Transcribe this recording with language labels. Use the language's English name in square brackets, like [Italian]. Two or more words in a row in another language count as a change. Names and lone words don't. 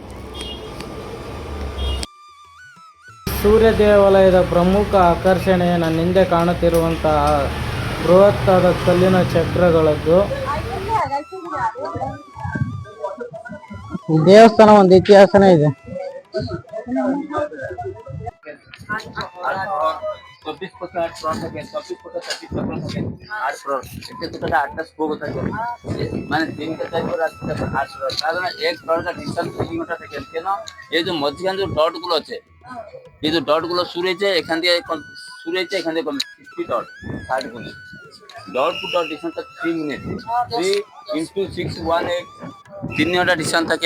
[Kannada] ಸೂರ್ಯ ದೇವಾಲಯದ ಪ್ರಮುಖ ಆಕರ್ಷಣೆ ನನ್ನ ಹಿಂದೆ ಕಾಣುತ್ತಿರುವಂತಹ ಬೃಹತ್ತಾದ ಕಲ್ಲಿನ ಚಕ್ರಗಳದ್ದು. ದೇವಸ್ಥಾನ ಒಂದು ಇತಿಹಾಸನೇ ಇದೆ. [Bangla] এই যে মধ্যখানে যে ডট গুলো আছে, এই যে ডট গুলো শুরু হয়েছে এখান দিয়ে, শুরু হয়েছে এখান থেকে 50 ডট, 60 মিনিট [English] dot to dot distance [Bangla] 3 মিনিট, 3 ইন্টু 6 18, 3 ঘন্টা ডিস্টেন্স থাকে।